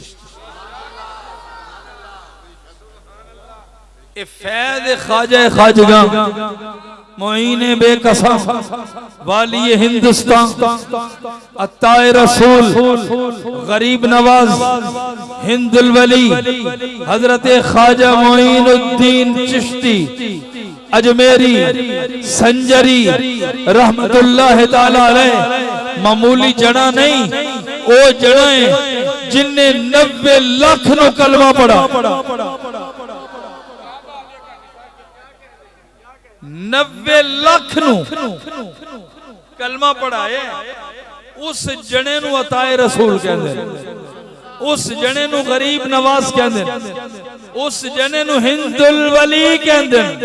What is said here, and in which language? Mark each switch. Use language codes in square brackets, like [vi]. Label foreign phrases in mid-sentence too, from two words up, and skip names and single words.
[pa] یہ فیض خواجہ خواجگان معین بیکساں والی ہندوستان عطائے رسول غریب نواز ہند الولی حضرت خواجہ معین الدین چشتی اجمیری سنجری رحمۃ اللہ تعالیٰ علیہ معمولی جڑا نہیں، وہ جڑا ہے جنہے 90 لاکھ نو کلمہ پڑھا. 90 لاکھ نوں کلمہ پڑھائے، اس جنے نوں عطائے رسول کہندے، اس جنے نوں غریب نواز کہندے، اس جنے نوں ہند الولی کہندے.